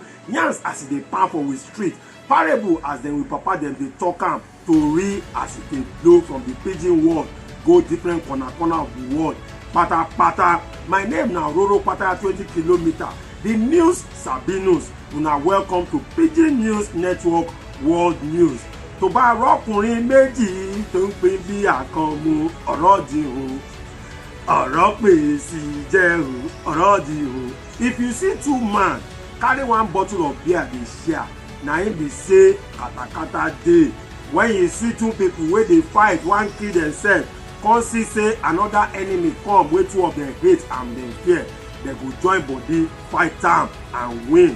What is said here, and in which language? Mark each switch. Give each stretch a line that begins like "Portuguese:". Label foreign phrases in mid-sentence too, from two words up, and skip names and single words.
Nigerian Pidgin: Yans as e dey pan for we street, parable as dem with papa dem dey talk am, tori as e dey blow from the pidgin world go different corner of the world. Pata. My name na Roro Pata 20 km. The news Sabinus. Una welcome to Pidgin News Network World News.
Yoruba: Tó bá rọ́kùnrin méjì tó ń pè bí àkànmú ọ̀rọ̀ dìhun, ọ̀rọ̀ pè sí jẹ́hun, ọ̀rọ̀ dìhun.
Nigerian Pidgin: If you see two man carry one bottle of beer dey share, na him be say katakata dey. When you see two people wey dey fight, one kill themselves, come see say another enemy come wey two of them hate and dem fear, dem go join body fight am and win.